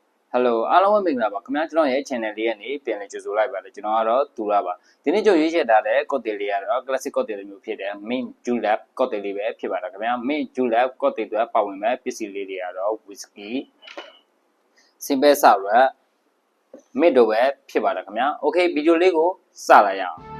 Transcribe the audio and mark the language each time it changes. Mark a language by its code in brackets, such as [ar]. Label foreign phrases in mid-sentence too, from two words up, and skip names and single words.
[my] Hello အားလုံးပဲမင်္ဂလာပါခင်ဗျာကျွန်တော်ရဲ့ channel လေးကနေပြန်လည်ကြိုဆိုလိုက်ပါတယ်ကျွန်တော်ကတော့သူရပါ ဒီနေ့ကြိုရွေးချယ်ထားတဲ့ cocktail လေးကတော့ [en] classic cocktail [my] မျိုးဖြစ်တဲ့ [en] mint julep cocktail [my] လေးပဲဖြစ်ပါတယ်ခင်ဗျာ [en] mint julep cocktail [my] တွေပါဝင်မဲ့ပစ္စည်းလေးတွေကတော့ [en] whisky simple sour mint [my] တို့ပဲဖြစ်ပါတယ်ခင်ဗျာ okay ဗီဒီယိုလေးကိုစလိုက်ရအောင်